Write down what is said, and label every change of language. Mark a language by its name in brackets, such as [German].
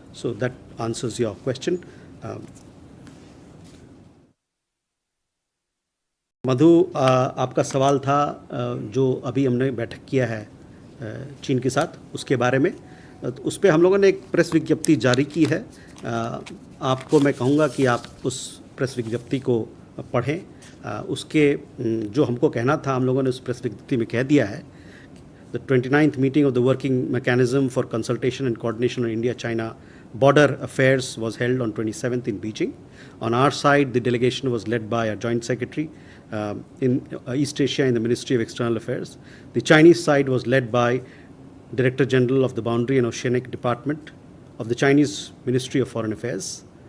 [English] So that answers your question. [Hindi] मधु, आपका सवाल था जो अभी हमने बैठक किया है चीन के साथ उसके बारे में, उस पर हम लोगों ने एक प्रेस विज्ञप्ति जारी की है. आपको मैं कहूँगा कि आप उस प्रेस विज्ञप्ति को पढ़ें. उसके जो हमको कहना था हम लोगों ने उस प्रेस विज्ञप्ति में कह दिया है. [English] The 29th meeting of the Working Mechanism for Consultation and Coordination on India-China Border Affairs was held on 27th in Beijing. On our side, the delegation was led by our Joint Secretary in East Asia in the Ministry of External Affairs. The Chinese side was led by Director General of the Boundary and Oceanic Department of the Chinese Ministry of Foreign Affairs.